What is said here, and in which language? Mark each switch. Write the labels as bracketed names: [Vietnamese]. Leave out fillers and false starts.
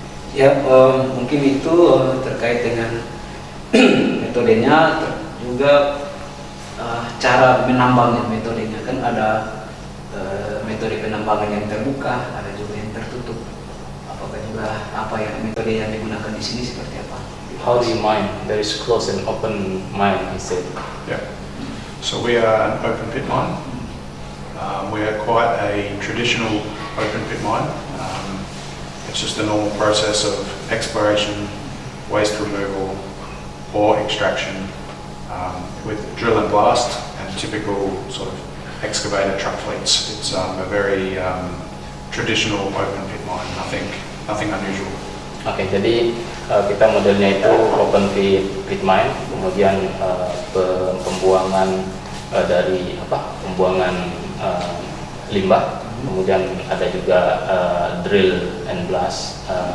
[Indonesian] Ya, mungkin itu terkait dengan metodenya, juga cara menambangnya. Metodenya kan ada metode penambangan yang terbuka, ada juga yang tertutup. Apakah juga metode yang digunakan di sini seperti apa? [English] How do you mine? There is closed and open mine, I said. Yeah. So we are an open pit mine. We are quite a traditional open pit mine. It's just a normal process of exploration, waste removal, ore extraction, with drill and blast and typical sort of excavator truck fleets. It's a very traditional open pit mine, nothing unusual. [Indonesian] Oke, jadi kita modelnya itu open pit mine, kemudian pembuangan pembuangan limbah, kemudian ada juga drill and blast.